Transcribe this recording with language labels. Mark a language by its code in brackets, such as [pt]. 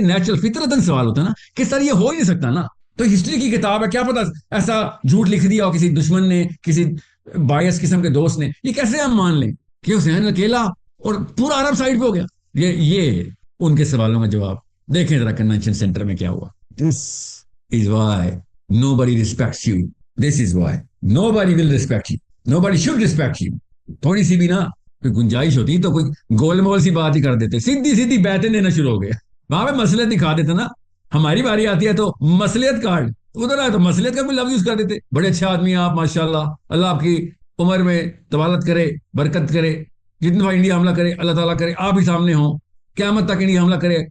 [ur] Natural فطرتاً سوال ہوتا ہے نا کہ سر یہ ہو ہی نہیں سکتا نا. تو ہسٹری کی کتاب ہے, کیا پتا ایسا جھوٹ لکھ دیا ہو کسی دشمن نے, کسی بائس قسم کے دوست نے. یہ کیسے ہم مان لیں کہ حسین اکیلا اور پورا عرب سائڈ پہ ہو گیا؟ یہ ان کے سوالوں کا جواب دیکھیں ذرا کنونشن سینٹر میں کیا ہوا. [en] This is why nobody respects you. This is why nobody will respect you. Nobody should respect you. [ur] تھوڑی سی بھی نا کوئی گنجائش ہوتی تو کوئی گول مول سی بات ہی کر دیتے, سیدھی سیدھی بیعتیں دینا شروع ہو گیا. وہاں پہ مصلحت دکھا دیتے نا. ہماری باری آتی ہے تو مصلحت کارڈ, ادھر آئے تو مصلحت کا بھی لفظ یوز کر دیتے. بڑے اچھے آدمی ہیں آپ ماشاءاللہ, اللہ آپ کی عمر میں طوالت کرے, برکت کرے, جتنا انڈیا حملہ کرے اللہ تعالیٰ کرے آپ ہی سامنے ہوں, قیامت تک انڈیا حملہ کرے.